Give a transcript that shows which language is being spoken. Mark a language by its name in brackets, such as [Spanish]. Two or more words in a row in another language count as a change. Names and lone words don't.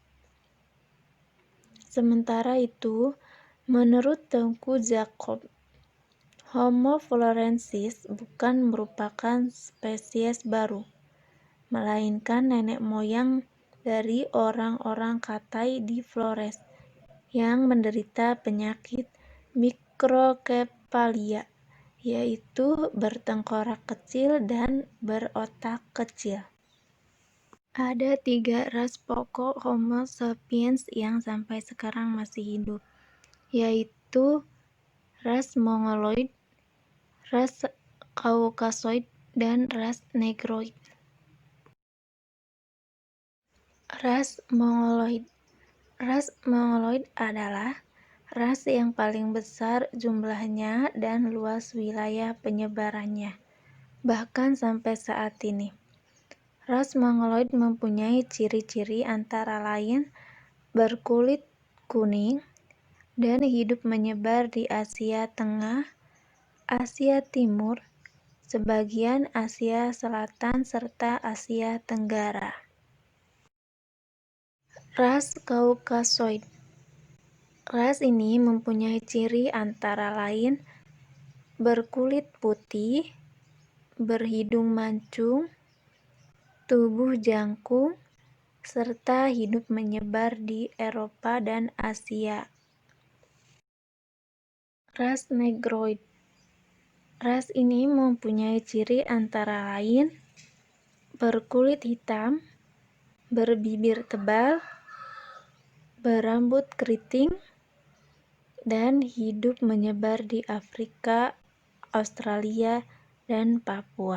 [Indonesian] Sementara itu, menurut Tengku Jacob, Homo floresiensis bukan merupakan spesies baru, melainkan nenek moyang dari orang-orang Katai di Flores yang menderita penyakit mikrokefalia, yaitu bertengkorak kecil dan berotak kecil. Ada 3 ras pokok Homo sapiens yang sampai sekarang masih hidup, yaitu ras Mongoloid, ras Caucasoid, dan ras Negroid. Ras Mongoloid. Ras Mongoloid adalah ras yang paling besar jumlahnya dan luas wilayah penyebarannya, bahkan sampai saat ini. Ras Mongoloid mempunyai ciri-ciri antara lain berkulit kuning dan hidup menyebar di Asia Tengah, Asia Timur, sebagian Asia Selatan, serta Asia Tenggara. Ras Caucasoid. Ras ini mempunyai ciri antara lain berkulit putih, berhidung mancung, tubuh jangkung, serta hidup menyebar di Eropa dan Asia. Ras Negroid. Ras ini mempunyai ciri antara lain berkulit hitam, berbibir tebal, berambut keriting, dan hidup menyebar di Afrika, Australia, dan Papua.